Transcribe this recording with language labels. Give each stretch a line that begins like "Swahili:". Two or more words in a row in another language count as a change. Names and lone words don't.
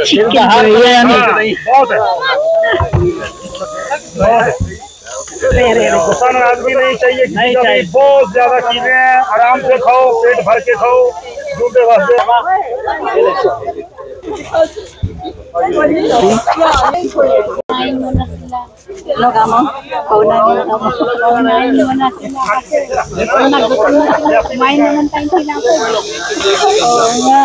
English: Chicken biryani.
Hindi: बहुत है नुकसान आदमी नहीं चाहिए नहीं चाहिए बहुत ज्यादा चीजें हैं आराम से खाओ पेट भर के खाओ दूसरे वास्ते
Filipino: Ano ka mo? Paunahin mo ako. Paunahin mo na sila kasi nagutom na. Kumain naman tayo sila. Oo nga.